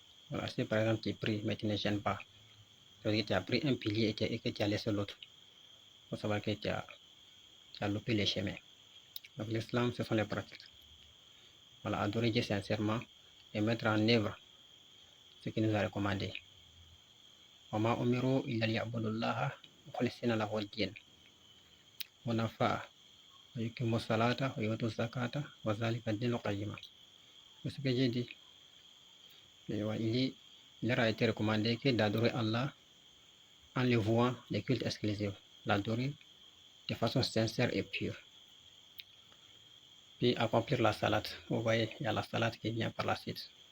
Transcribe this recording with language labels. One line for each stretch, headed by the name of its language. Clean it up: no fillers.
French: Voilà, si par exemple tu pries, mais tu ne gênes pas, c'est-à-dire que tu as pris un pilier et que tu as laissé l'autre, il faut savoir que tu as loupé les chemins. Donc, l'islam, ce sont les pratiques. Voilà, adorer Dieu sincèrement et mettre en œuvre ce qu'il nous a recommandé.
Arabic: وما أمروا إلا ليعبدوا الله مخلصين له الدين ونفع ويقيموا الصلاة ويؤتوا الزكاة وذلك الدين القيم.
French: C'est ce que j'ai dit. Il leur a été recommandé que d'adorer Allah en le vouant les cultes exclusifs, l'adorer de façon sincère et pure. Puis accomplir la salat. Vous voyez, il y a la salat qui vient par la suite.